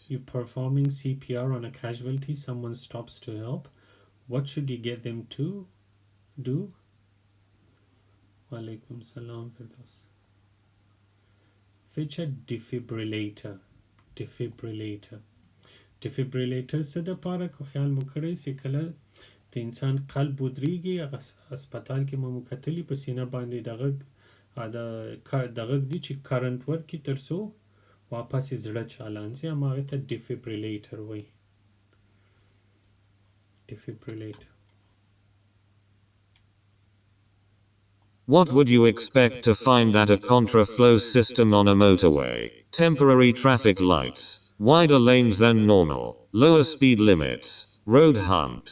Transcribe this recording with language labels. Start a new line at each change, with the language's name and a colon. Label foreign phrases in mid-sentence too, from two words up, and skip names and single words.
English: You're performing CPR on a casualty, someone stops to help. What should you get them to do?
Arabic: وعليكم السلام Firdaus.
English: Fetch a defibrillator.
Pashto: Defibrillator से د پاره کو خیال مو کړی سي کله د انسان قلب ودرېږي هسپتال کې مو کتلی په سینه باندې دغه دي چې کرنٹ ورکړي ترڅو واپس زړه چالان سي هغه ته defibrillator وایي.
English: Defibrillator. What would you expect to find at a contraflow system on a motorway? Temporary traffic lights, wider lanes than normal, lower speed limits, road humps.